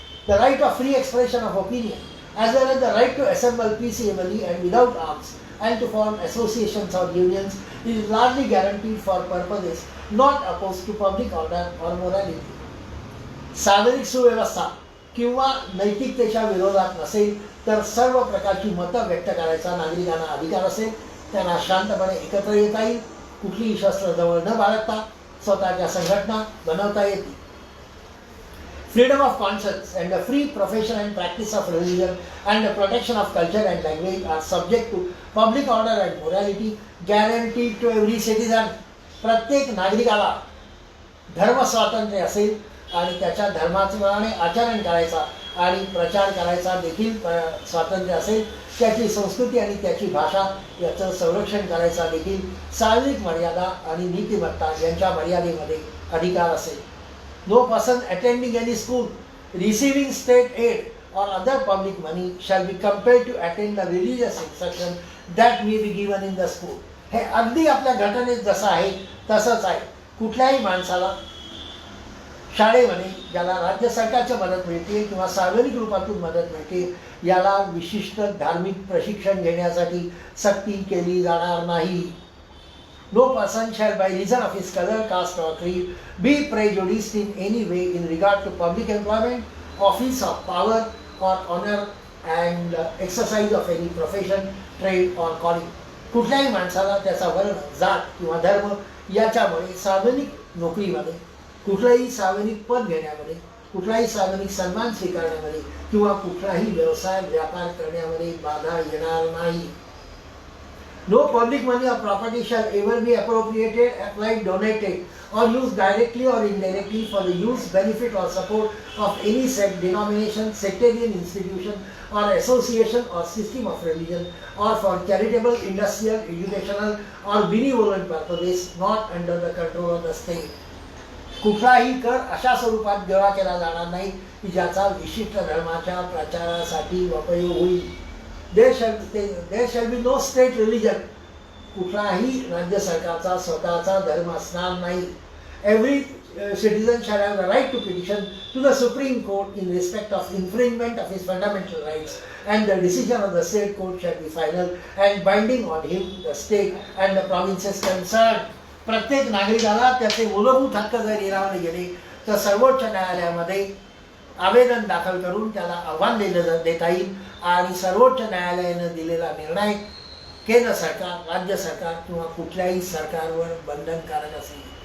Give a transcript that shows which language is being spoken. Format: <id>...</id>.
<en>The right of free expression of opinion as well as the right to assemble peaceably and without arms and to form associations or unions is largely guaranteed for purposes not opposed to public order or morality.</en> <mr>सार्वजनिक सुव्यवस्था किंवा नैतिकतेच्या विरोधात नसेल तर सर्व प्रकारची मतं व्यक्त करायचा नागरिकांना अधिकार असेल. त्यांना शांतपणे एकत्र येता येईल, कुठलीही शस्त्र जवळ न बाळगता स्वतःच्या संघटना बनवता येतील.</mr> <en>Freedom of conscience and the free profession and practice of religion and the protection of culture and language are subject to public order and morality guaranteed to every citizen.</en> <mr>प्रत्येक नागरिकाला धर्म स्वातंत्र्य असेल आणि त्याच्या धर्माप्रमाणे आचरण करायचा आणि प्रचार करायचा देखील स्वातंत्र्य असेल. त्याची संस्कृती आणि त्याची भाषा याचं संरक्षण करायचा देखील सार्वजनिक मर्यादा आणि नीतिमत्ता यांच्या मर्यादेमध्ये अधिकार असेल.</mr> <en>No person attending any school, receiving state aid or other public money shall be compelled to attend the religious instruction that may be given in the school.</en> <mr>हे अगदी आपल्या घटनेत जसं आहे तसंच आहे. कुठल्याही माणसाला शाळेमध्ये ज्याला राज्य सरकारची मदत मिळते किंवा सार्वजनिक रूपातून मदत मिळते याला विशिष्ट धार्मिक प्रशिक्षण घेण्यासाठी सक्ती केली जाणार नाही.</mr> <en>No person shall by reason of his color, caste or creed be prejudiced in any way in regard to public employment, office of power or honor and exercise of any profession, trade or calling.</en> <mr>कुठल्याही माणसाला त्याचा वर्ण, जात किंवा धर्म याच्यामुळे सार्वजनिक नोकरीमध्ये, कुठलाही सार्वजनिक पद घेण्यामध्ये, कुठलाही सार्वजनिक सन्मान स्वीकारण्यामध्ये किंवा कुठलाही व्यवसाय व्यापार करण्यामध्ये बाधा येणार नाही.</mr> <en>No public money or property shall ever be appropriated, applied, donated, or used directly or indirectly for the use, benefit, or support of any sect, denomination, sectarian institution, or association or system of religion, or for charitable, industrial, educational, or benevolent purposes not under the control of the state.</en> <mr>कुठलाही कर अशा स्वरूपात गोळा केला जाणार नाही की ज्याचा विशिष्ट धर्माच्या प्रचारासाठी उपयोग होईल.</mr> <en>There shall be no state religion.</en> <mr>कुठलाही राज्य सरकारचा स्वतःचा धर्म असणार नाही.</mr> <en>Every citizen shall have the right to petition to the Supreme Court in respect of infringement of his fundamental rights, and the decision of the state court shall be final and binding on him, the state, and the provinces concerned.</en> <mr>प्रत्येक नागरिकाला त्याचे मूलभूत हक्क जर हिरावले गेले तर सर्वोच्च न्यायालयामध्ये आवेदन दाखल करून त्याला आव्हान देता येईल आणि सर्वोच्च न्यायालयानं दिलेला निर्णय केंद्र सरकार, राज्य सरकार किंवा कुठल्याही सरकारवर बंधनकारक असेल.</mr>